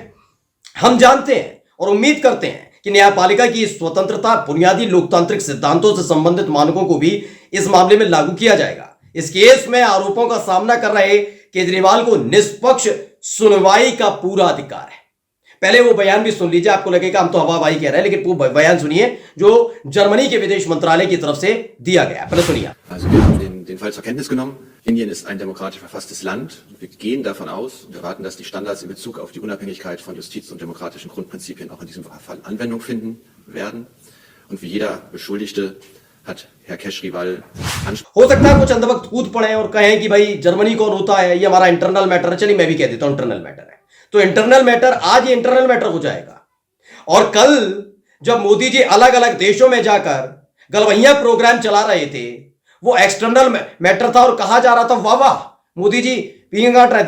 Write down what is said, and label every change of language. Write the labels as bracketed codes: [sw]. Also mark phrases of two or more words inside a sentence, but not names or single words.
[hi] हम जानते हैं और उम्मीद करते हैं कि न्यायपालिका की स्वतंत्रता, बुनियादी लोकतांत्रिक सिद्धांतों से संबंधित मानकों को भी इस मामले में लागू किया जाएगा। इस केस में आरोपों का सामना कर रहे केजरीवाल को निष्पक्ष सुनवाई का पूरा अधिकार है। पहले वो बयान भी सुन लीजिए, आपको लगेगा हम तो हवाबाजी कह रहे हैं, लेकिन वो बयान सुनिए जो जर्मनी के विदेश मंत्रालय की तरफ से दिया गया। पहले सुनिए। [de] Also wir haben den Fall zur Kenntnis genommen. Indien ist ein demokratisch verfasstes Land. Wir gehen davon aus und erwarten, dass die Standards in Bezug auf die Unabhängigkeit von Justiz und demokratischen Grundprinzipien auch in diesem Fall Anwendung finden werden. Und wie jeder Beschuldigte hat Herr Keजरीवाल [hi] हो सकता है कुछ अंदर वक्त कूद पड़े और कहें कि भाई जर्मनी कौन होता है, ये हमारा [en] internal matter [hi] है। चलिए मैं भी कह देता हूं [en] internal matter [hi] है। तो [en] internal matter, [hi] आज ये [en] internal matter [hi] हो जाएगा। और कल जब मोदी जी अलग अलग देशों में जाकर गलवैया प्रोग्राम चला रहे थे, वो [en] external matter [hi] था और कहा जा रहा था वाह वाह मोदी जी पीएम गांठ रहे।